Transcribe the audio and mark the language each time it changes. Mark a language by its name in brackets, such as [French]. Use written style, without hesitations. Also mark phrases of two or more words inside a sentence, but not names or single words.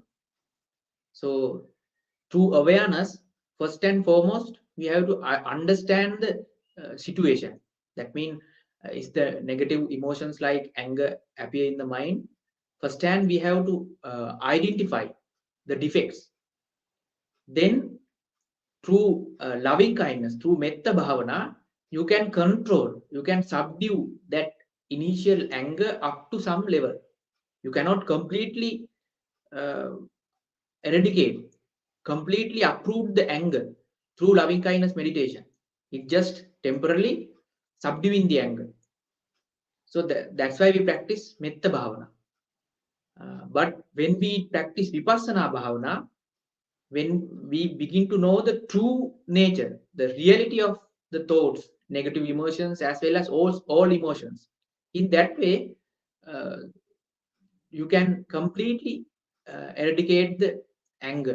[English] So through awareness, first and foremost, we have to understand the situation. That means, is the negative emotions like anger appear in the mind? First hand, we have to identify the defects, then through loving kindness, through [Pali] metta bhavana, [English] you can control, you can subdue that initial anger up to some level. You cannot completely eradicate, completely uproot the anger through loving kindness meditation. It just temporarily subduing the anger. So that's why we practice [Pali] metta bhavana. [English] But when we practice [Pali] vipassana bhavana, [English] when we begin to know the true nature, the reality of the thoughts, negative emotions, as well as all emotions, in that way, uh, you can completely eradicate the anger.